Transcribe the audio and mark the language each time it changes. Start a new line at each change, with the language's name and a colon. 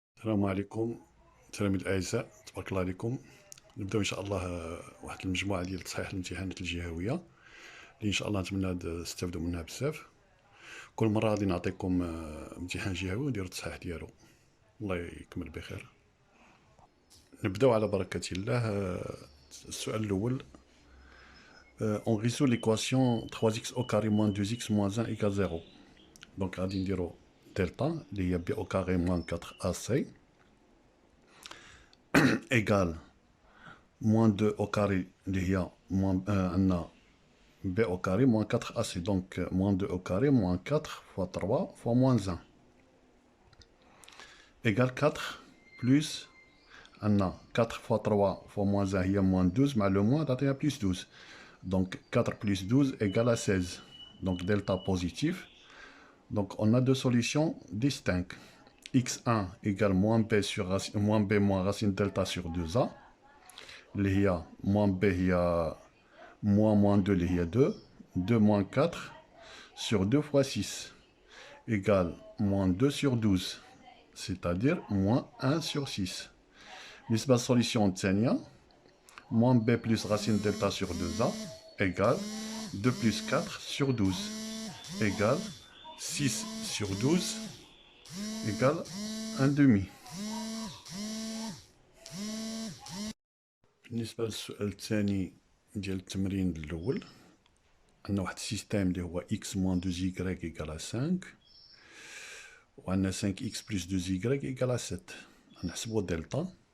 Arabic: السلام عليكم تلاميذ الأعزاء، تبارك الله عليكم. نبداو إن شاء الله واحد المجموعة ديال تصحيح الامتحانات الجهوية اللي إن شاء الله نتمنى تستافدوا منها بزاف. كل مرة غادي نعطيكم امتحان جهوي ونديروا التصحيح ديالو. الله يكمل بخير. نبداو على بركة الله. السؤال الأول:
French: on résout l'équation 3x au carré moins 2x moins 1 égale 0. Donc
Arabic: غادي نديرو دلتا اللي هي
French: b au carré moins 4ac égale moins 2 au carré
Arabic: اللي هي عندنا
French: b au carré moins 4ac. Donc moins 2 au carré moins 4 fois 3 fois moins 1 égale 4 plus عندنا 4 fois 3 fois moins 1 هي moins 12
Arabic: مع
French: le moins
Arabic: تعطينا
French: plus 12. Donc 4 plus 12 égale à 16. Donc delta positif. Donc on a deux solutions distinctes. x1 égale moins b sur moins b moins racine delta sur 2a.
Arabic: اللي هي
French: moins b
Arabic: هي
French: moins 2
Arabic: اللي هي 2.
French: 2 moins 4 sur 2 fois 6 égale moins 2 sur 12. C'est-à-dire moins 1 sur 6.
Arabic: بالنسبة للسوليسيون الثانية
French: moins b plus racine delta sur 2a égale 2 plus 4 sur 12 égale 6 sur 12 égale 1 demi.
Arabic: بالنسبة للسؤال الثاني ديال التمرين الأول، عندنا واحد السيستيم اللي هو
French: x moins 2y égale à 5
Arabic: وعندنا
French: 5x plus 2y égale à 7.
Arabic: نحسبو دلتا.